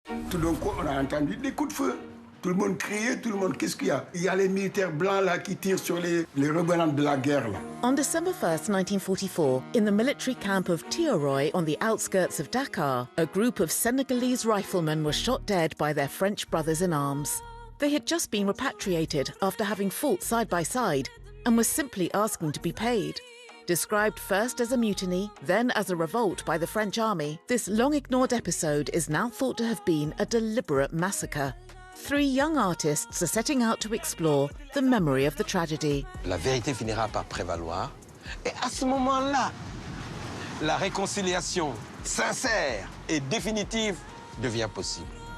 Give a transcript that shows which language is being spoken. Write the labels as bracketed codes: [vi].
[fr] Tout d'un coup, on a entendu des coups de feu. Tout le monde criait, tout le monde, qu'est-ce qu'il y a? Il y a les militaires blancs là qui tirent sur les rebelles de la guerre là. [en] On December 1st, 1944, in the military camp of Tioroy on the outskirts of Dakar, a group of Senegalese riflemen were shot dead by their French brothers-in-arms. They had just been repatriated after having fought side by side and were simply asking to be paid. Described first as a mutiny, then as a revolt by the French army, this long-ignored episode is now thought to have been a deliberate massacre. 3 young artists are setting out to explore the memory of the tragedy. [fr] La vérité finira par prévaloir. Et à ce moment-là, la réconciliation sincère et définitive devient possible.